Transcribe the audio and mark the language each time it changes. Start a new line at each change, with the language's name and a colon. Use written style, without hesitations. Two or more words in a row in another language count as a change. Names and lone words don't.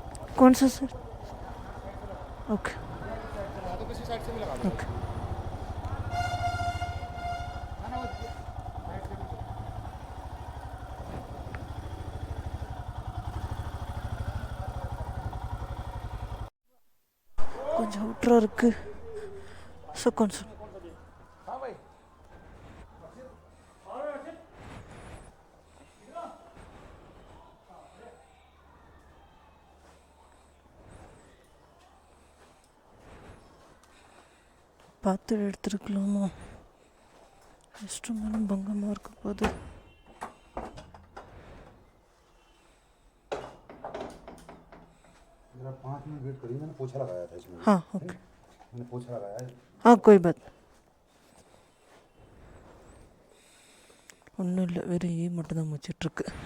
Hindi: कौन सा सर? ओके तो किसी साइड से भी लगा ओके.
Tamil: கொஞ்சம் அவுட்டராக இருக்குது. ஸோ கொஞ்சம்
Hindi: हाँ भाई
Tamil: பார்த்து எடுத்துருக்கலாமா?
English: rest room
Tamil: பங்கமாக இருக்க போது.
Hindi: जरा 5 मिनट वेट करिए, मैंने पोछा लगाया था इसमें. हाँ ओके. मैंने पोछा लगाया है. हाँ कोई बात
Tamil: ஒன்றும் இல்லை, வெறும் ஈ மட்டும்தான் முடிச்சிட்ருக்கு.